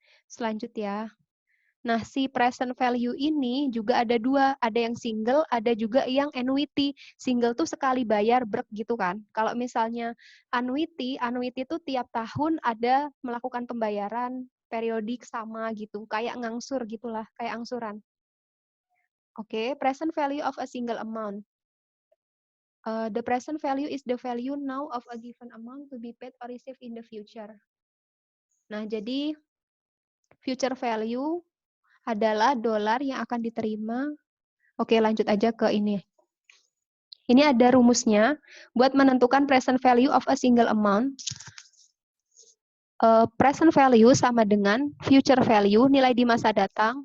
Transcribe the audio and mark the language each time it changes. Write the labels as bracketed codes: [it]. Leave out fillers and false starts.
[id] Selanjutnya, nah, si present value ini juga ada 2, ada yang single, ada juga yang annuity. Single tuh sekali bayar brek gitu kan. Kalau misalnya annuity itu tiap tahun ada melakukan pembayaran periodik sama gitu, kayak ngangsur gitulah, kayak angsuran. [en] Oke, present value of a single amount. The present value is the value now of a given amount to be paid or received in the future. [id] Nah, jadi future value adalah dolar yang akan diterima. Oke, lanjut aja ke ini. Ini ada rumusnya buat menentukan present value of a single amount. Present value sama dengan future value, nilai di masa datang.